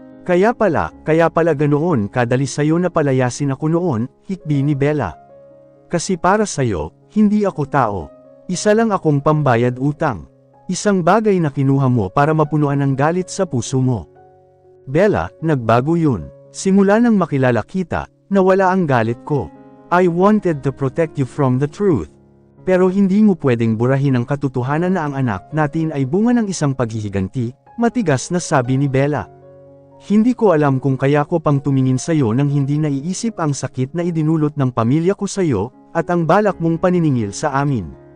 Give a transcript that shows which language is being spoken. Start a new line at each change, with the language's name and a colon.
Filipino: Kaya pala ganoon kadali sayo na palayasin ako noon, hikbi ni Bella. Kasi para sayo, hindi ako tao. Isa lang akong pambayad utang. Isang bagay na kinuha mo para mapunuan ang galit sa puso mo. Bella, nagbago yun. Simula nang makilala kita, nawala ang galit ko.
English: I wanted to protect you from the truth.
Filipino: Pero hindi mo pwedeng burahin ang katotohanan na ang anak natin ay bunga ng isang paghihiganti, matigas na sabi ni Bella. Hindi ko alam kung kaya ko pang tumingin sayo nang hindi naiisip ang sakit na idinulot ng pamilya ko sayo, at ang balak mong paniningil sa amin.